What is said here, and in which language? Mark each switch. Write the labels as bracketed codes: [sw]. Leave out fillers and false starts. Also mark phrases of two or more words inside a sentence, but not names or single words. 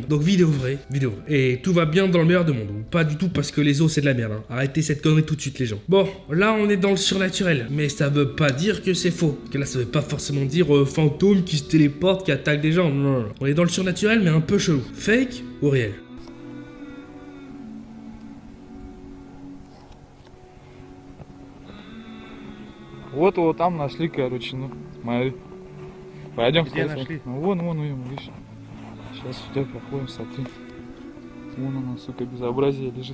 [fr] Donc vidéo vraie, vidéo vraie. Et tout va bien dans le meilleur des mondes. Ou pas du tout parce que les os, c'est de la merde. Hein. Arrêtez cette connerie tout de suite les gens. Bon, là on est dans le surnaturel, mais ça veut pas dire que c'est faux. Parce que là, ça veut pas forcément dire fantôme qui se téléporte, qui attaque des gens. Non. On est dans le surnaturel, mais un peu chelou. Fake ou réel? [ru] Вот его там нашли, короче, ну, смотри. Пойдем. Где нашли? Ну, вон, видишь. Сейчас сюда проходим, смотри. Вон она, сука, безобразие лежит.